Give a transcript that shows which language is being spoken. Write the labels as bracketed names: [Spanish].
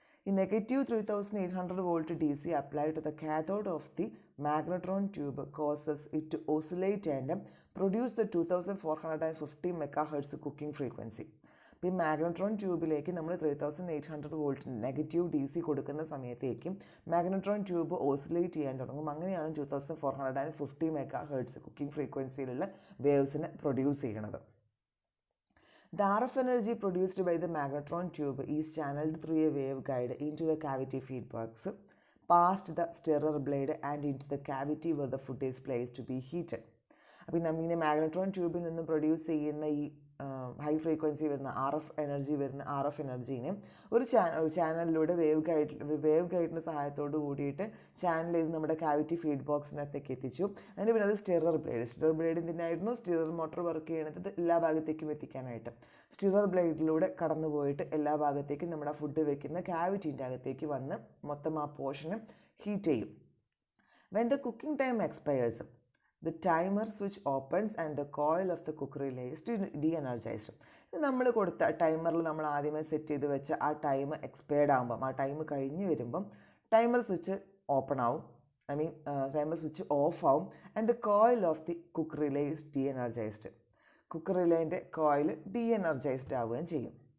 [English] ഈ negative 3800 volt DC applied to the cathode of the magnetron tube causes it to oscillate and produce the 2450 MHz cooking frequency. [Malayalam] അപ്പോൾ ഈ magnetron ട്യൂബിലേക്ക് നമ്മൾ 3800 volt negative DC കൊടുക്കുന്ന സമയത്തേക്കും magnetron tube oscillate ചെയ്യാൻ തുടങ്ങും. അങ്ങനെയാണ് 2450 MHz cooking ഫ്രീക്വൻസിയിലുള്ള waves produce ചെയ്യണത്. [English] The RF energy produced by the magnetron tube is channeled through a waveguide into the cavity feed box, past the stirrer blade and into the cavity where the food is placed to be heated. [Malayalam] അപ്പോൾ നമ്മളിങ്ങനെ magnetron ട്യൂബിൽ നിന്ന് produce ചെയ്യുന്ന ഈ high frequency വരുന്ന R F എനർജീനെ ഒരു ചാനലിലൂടെ wave ഗൈഡിൻ്റെ സഹായത്തോട് കൂടിയിട്ട് ചാനൽ ചെയ്ത് നമ്മുടെ കാവിറ്റി ഫീഡ് ബോക്സിനകത്തേക്ക് എത്തിച്ചു. അതിന് പിന്നെ അത് സ്റ്റിറർ ബ്ലേഡ് എന്തിനായിരുന്നു? സ്റ്റിറർ മോട്ടോർ വർക്ക് ചെയ്യണത് എല്ലാ ഭാഗത്തേക്കും എത്തിക്കാനായിട്ട്. സ്റ്റിറർ ബ്ലേഡിലൂടെ കടന്നു പോയിട്ട് എല്ലാ ഭാഗത്തേക്കും നമ്മുടെ ഫുഡ് വെക്കുന്ന കാവിറ്റീൻ്റെ അകത്തേക്ക് വന്ന് മൊത്തം ആ പോർഷന് ഹീറ്റ് ചെയ്യും. [English] When the cooking time expires, the timer switch opens and the coil of the cooker relay is de-energized. [Malayalam] നമ്മൾ കൊടുത്ത ടൈമറിൽ നമ്മൾ ആദ്യമേ സെറ്റ് ചെയ്ത് വെച്ച ആ ടൈം എക്സ്പയർഡ് ആകുമ്പം, ആ ടൈം കഴിഞ്ഞ് വരുമ്പം ടൈമർ സ്വിച്ച് ഓപ്പൺ ആവും, ടൈമർ സ്വിച്ച് ഓഫ് ആവും. [English] And the coil of the cooker relay is de-energised. [Malayalam] Cooker റിലേൻ്റെ coil D-energised ആവുകയും ചെയ്യും.